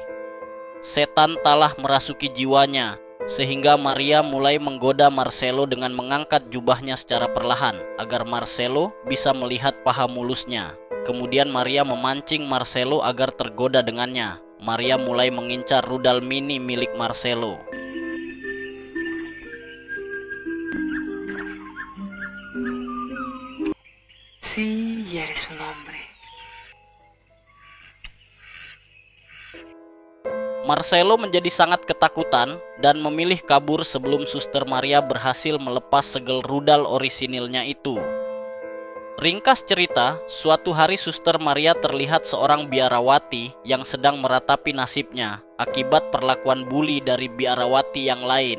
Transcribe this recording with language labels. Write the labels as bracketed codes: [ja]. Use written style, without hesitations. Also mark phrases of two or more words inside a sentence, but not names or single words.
[id] Setan telah merasuki jiwanya, sehingga Maria mulai menggoda Marcelo dengan mengangkat jubahnya secara perlahan agar Marcelo bisa melihat paha mulusnya. Kemudian Maria memancing Marcelo agar tergoda dengannya. Maria mulai mengincar rudal mini milik Marcelo. [es] Sí, ya eres un hombre. [id] Marcelo menjadi sangat ketakutan dan memilih kabur sebelum Suster Maria berhasil melepas segel rudal orisinilnya itu. Ringkas cerita, suatu hari Suster Maria terlihat seorang biarawati yang sedang meratapi nasibnya akibat perlakuan bully dari biarawati yang lain.